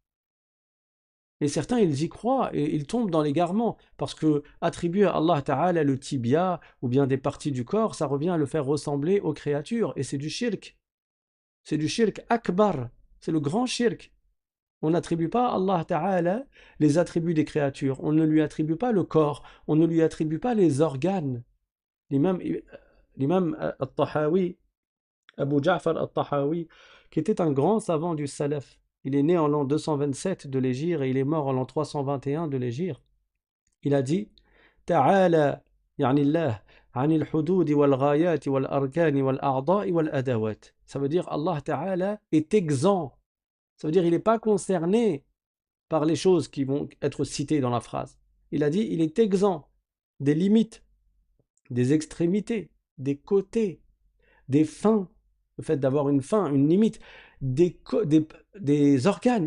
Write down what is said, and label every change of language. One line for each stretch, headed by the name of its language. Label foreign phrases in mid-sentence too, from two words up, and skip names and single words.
French: Et certains, ils y croient et ils tombent dans l'égarement parce que attribuer à
Arabic: الله تعالى
French: le tibia ou bien des parties du corps, ça revient à le faire ressembler aux créatures et c'est du shirk. C'est du
Arabic: شرك أكبر,
French: c'est le grand shirk. On n'attribue pas à
Arabic: الله تعالى
French: les attributs des créatures, on ne lui attribue pas le corps, on ne lui attribue pas les organes. L'imam al-Tahawi, Abu Ja'far al-Tahawi, qui était un grand savant du Salaf. Il est né en l'an 227 de l'Hégire et il est mort en l'an 321 de l'Hégire. Il a dit
Arabic: تعالى يعني الله عن الحدود والغايات والأركان والأعضاء والأدوات.
French: Ça veut dire
Arabic: الله تعالى
French: est exempt. Ça veut dire il n'est pas concerné par les choses qui vont être citées dans la phrase. Il a dit il est exempt des limites, des extrémités, des côtés, des fins, le fait d'avoir une fin, une limite, des organes.